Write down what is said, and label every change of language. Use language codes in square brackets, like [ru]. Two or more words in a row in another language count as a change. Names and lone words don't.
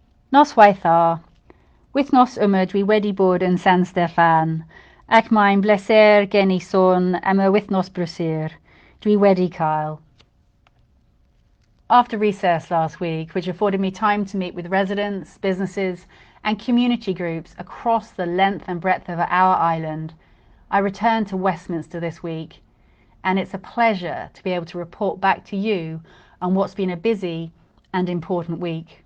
[cy] Nos waitha, wythnos yma dwi wedi bod yn San Steffan, ac mae'n bleser gen I sôn am y wythnos brysur dwi wedi cael. [en] After recess last week, which afforded me time to meet with residents, businesses and community groups across the length and breadth of our island, I returned to Westminster this week, and it's a pleasure to be able to report back to you on what's been a busy and important week.